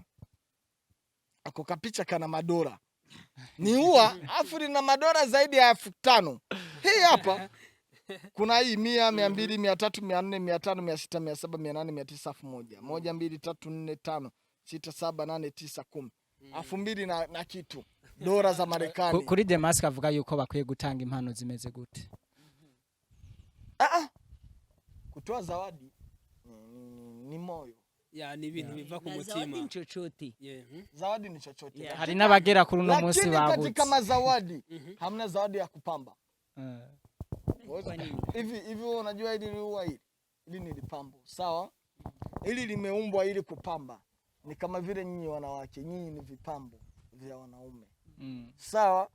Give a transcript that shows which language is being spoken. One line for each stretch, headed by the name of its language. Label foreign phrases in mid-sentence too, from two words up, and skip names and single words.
Swahili: Ako kapicha kana madora. Ni ua afu lina madora zaidi ya 5,000. Hii hapa kuna hii 100, 200, 300, 400, 500, 600, 700, 800, 900, 1000. 1, 2, 3, 4, 5, 6, 7, 8, 9, 10. 2000 na kitu dola za Marekani.
Rundi: Kuri Demask avuga yuko bakwiye gutanga impano zimeze gute?
Swahili: Kutoa zawadi ni moyo.
Rundi: Ni ibintu biva ku mutima.
Swahili: Zawadi ni chochote. Zawadi ni chochote.
Rundi: Hari n'abagera kuri uno munsi babuze.
Swahili: Lakini katika mazawadi hamna zawadi ya kupamba. Hivi unajua hili liua hili ni lipambo, sawa? Hili limeumbwa ili kupamba. Ni kama vile nyinyi wanawake, nyinyi ni vipambo vya wanaume. Sawa?